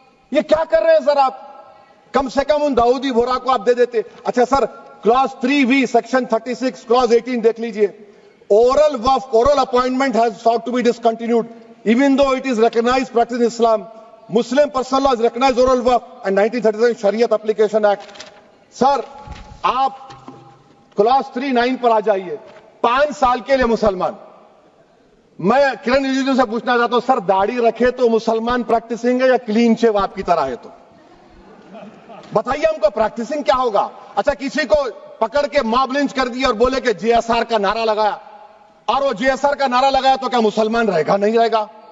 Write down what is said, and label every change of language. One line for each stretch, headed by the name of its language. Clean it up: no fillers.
Urdu: یہ کیا کر رہے ہیں سر آپ؟ کم سے کم ان داؤدی بورہ کو آپ دے دیتے. اچھا سر, کلاس 3V سیکشن 36 کلاس 18 دیکھ لیجئے.
English: oral appointment has sought to be discontinued even though it is recognized practice in Islam. Muslim personal law has recognized oral waqf and 1937 Shariat Application Act.
Urdu: سر آپ کلاس 3-9 پر آ جائیے. 5 سال کے لیے مسلمان, میں کرن رجیجو سے پوچھنا چاہتا ہوں سر, داڑھی رکھے تو مسلمان پریکٹسنگ ہے یا کلین شیو آپ کی طرح ہے؟ تو بتائیے ہم کو پریکٹسنگ کیا ہوگا؟ اچھا, کسی کو پکڑ کے ماب لنچ کر دیا اور بولے کہ JSR کا نعرہ لگایا, اور وہ JSR کا نعرہ لگایا تو کیا مسلمان رہے گا؟ نہیں رہے گا.